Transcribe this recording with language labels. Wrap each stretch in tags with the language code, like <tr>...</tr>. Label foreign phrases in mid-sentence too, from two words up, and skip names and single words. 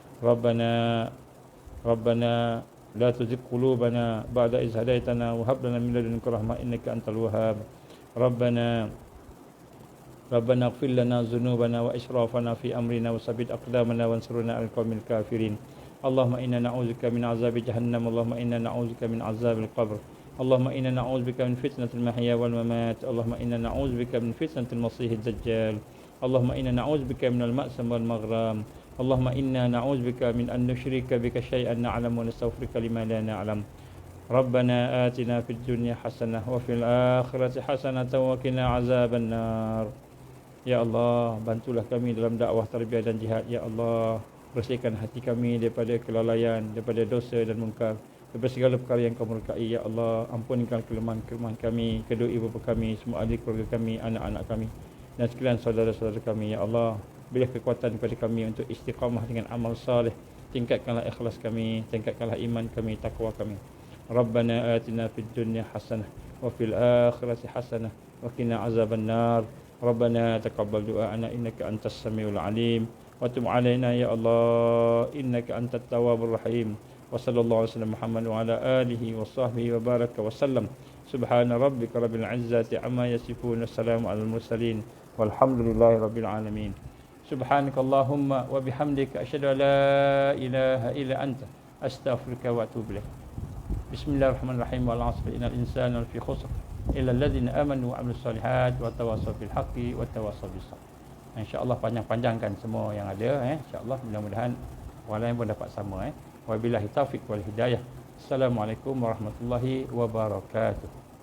<ar>ربنا لا تزغ قلوبنا بعد إذ هديتنا وهب لنا من لدنك رحمة إنك أنت الوهاب. ربنا اغفر لنا ذنوبنا وإسرافنا في أمرنا وثبت أقدامنا وانصرنا على القوم الكافرين. اللهم إنا نعوذ بك من عذاب جهنم اللهم إنا نعوذ بك من عذاب القبر. اللهم إنا نعوذ بك من فتنة المحيا والممات. اللهم إنا نعوذ بك من فتنة المسيح الدجال اللهم إنا نعوذ بك من المأثم والمغرم. اللهم إنا نعوذ بك من أن نشرك بك شيئا نعلم ونستغفرك لما لا نعلم. ربنا آتنا في الدنيا حسنة وفي الآخرة حسنة وقنا عذاب النار. يا الله,</ar> <ms>bantulah kami dalam dakwah, tarbiyah dan jihad.</ms> <ar>يا الله,</ar> <ms>bersihkan hati kami daripada kelalaian, daripada dosa dan mungkar, daripada segala perkara yang Kau murkai.</ms> <ar>يا الله,</ar> <ms>ampunkan kelemahan-kelemahan kami, kedua ibu bapa kami, semua ahli keluarga kami, anak-anak kami dan sekalian saudara-saudara kami.</ms> <ar>يا الله,</ar> <ms>berilah kekuatan kepada kami untuk istiqamah dengan amal saleh. Tingkatkanlah ikhlas kami, tingkatkanlah iman kami, takwa kami.</ms> <ar>ربنا آتنا في الدنيا حسنة وفي الآخرة حسنة وقنا عذاب النار. ربنا تقبل دعاءنا إنك أنت السميع العليم وتب علينا يا الله إنك أنت التواب الرحيم. وصلى الله عليه وسلم محمد وعلى آله وصحبه وبارك وسلم. سبحان ربك رب العزة عما يصفون. والسلام على المرسلين والحمد لله رب العالمين. سبحانك اللهم وبحمدك أشهد أن لا إله إلا أنت أستغفرك وأتوب إليك. بسم الله الرحمن الرحيم والعصر إن الإنسان لفي خسر إلا الذين آمنوا وعملوا الصالحات وتواصوا بالحق وتواصوا بالصبر.</ar> <ms>Insya-Allah panjang-panjangkan semua yang ada, insya-Allah mudah-mudahan orang lain pun dapat sama.</ms> <ar>وبالله التوفيق والهداية. السلام عليكم ورحمة الله وبركاته.</ar>